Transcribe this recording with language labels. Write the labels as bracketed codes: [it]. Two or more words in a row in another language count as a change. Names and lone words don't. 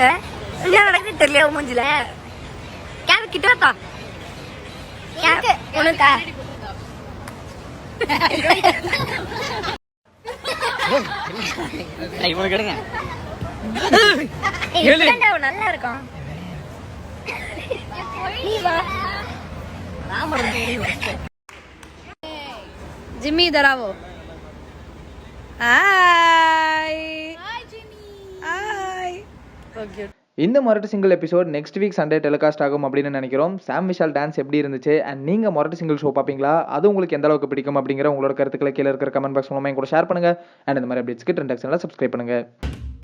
[ta] என்ன நடக்குது தெரியல மூஞ்சில. கேமரா கிட்ட வாப்பா. உனக்கா நல்லா இருக்கும். [hi] जिम्मी इधर आओ. हाय हाय [en] so cute. [ta] இந்த மொரட்டு சிங்கிள் [en] episode next week Sunday telecast [ta] ஆகும் அப்படின்னு நினைக்கிறோம். சாம் விஷால் டான்ஸ் எப்படி இருந்துச்சு அண்ட் நீங்க மொரட்டு சிங்கிள் ஷோ பார்ப்பீங்களா, அது உங்களுக்கு எந்த அளவுக்கு பிடிக்கும் அப்படிங்கிற உங்களோட கருத்துக்களை கீழே இருக்கிற [en] comment box [ta] மூலமா கூட ஷேர் பண்ணுங்க. அண்ட் இந்த மாதிரி அப்டேட்ஸ்க்கு ட்ரெண்ட் ஆக்ஷன்ல சப்ஸ்கிரைப் பண்ணுங்க.